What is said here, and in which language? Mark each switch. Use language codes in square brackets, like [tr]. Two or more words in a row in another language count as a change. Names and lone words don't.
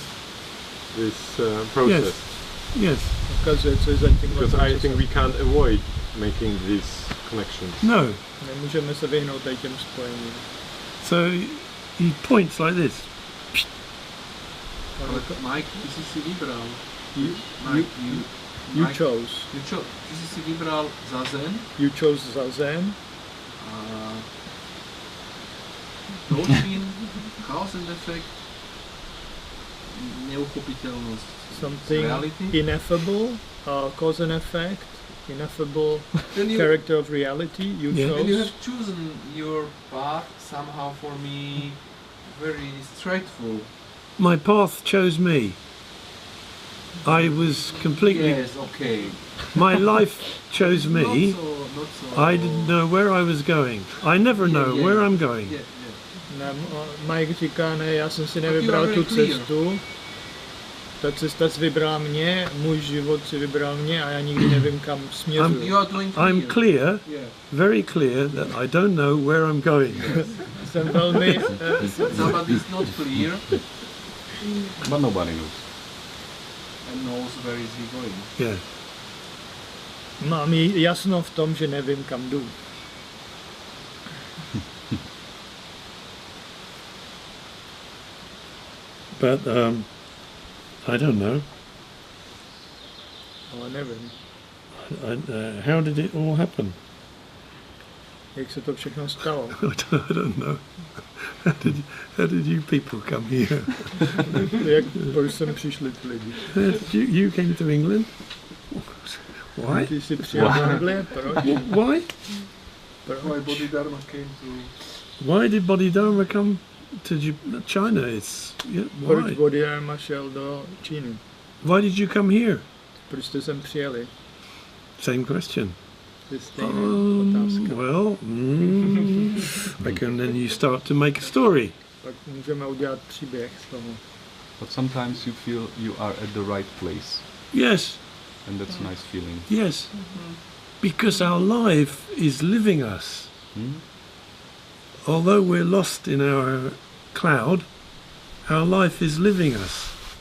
[en] this process. Yes. [cs] Ukazuje, co je za tím [en] Because I think we can't avoid making these connections. [cs] No. Nemůžeme se vyhnout tady těm spojením. [en] So he points like this. [cs] Ale Mike, ty si vybral. [en] You chose. [cs] Ty si vybral zazen. [en] You chose zazen. A Dogen, cause and effect, neuchopiteľnosť Something reality. ineffable, cause and effect, ineffable Then you, character of reality. You Yeah. when you chose. have chosen your path, somehow for me very straightful. My path chose me. I was completely. Yes, okay. My life chose me. Not so. I didn't know where I was going. I never know Yeah. where I'm going. Yeah. [cs] Mike říká, ne, já jsem si [en] you [cs] nevybral [en] are [cs] tu [en] very clear. [cs] cestu. Ta cesta si vybrala mě, můj život si vybral mě a já nikdy nevím, kam směřuji. [en] You are doing clear. I'm clear, Yeah. very clear, that I don't know where I'm going. [cs] Jsem velmi... [en] Somebody is not clear But nobody knows. and knows where is he going. Yeah. [cs] Mám jasno v tom, že nevím, kam jdu. [en] But I don't know. [cs] Ale nevím, [en] How did it all happen? [cs] jak se to všechno stalo. [en] I don't know. How did you people come here? [cs] Proč sem přišli ty lidi? [en] You came to England? Why? [cs] Ty jsi přijel do Anglie, proč? [en] Why? Why Bodhidharma came to... Why did Bodhidharma come to China? [cs] Proč [en] Why? [cs] Bodhidharma šel do Číny? [en] Why did you come here? [cs] Proč jste sem přijeli? [en] Same question. [cs] To je stejná otázka. [en] Well, then you start to make a story. [cs] Pak můžeme udělat příběh z toho. [en] But sometimes you feel you are at the right place, Yes, and that's a nice feeling. yes. Because our life is living us. Although we're lost in our cloud, our life is living us.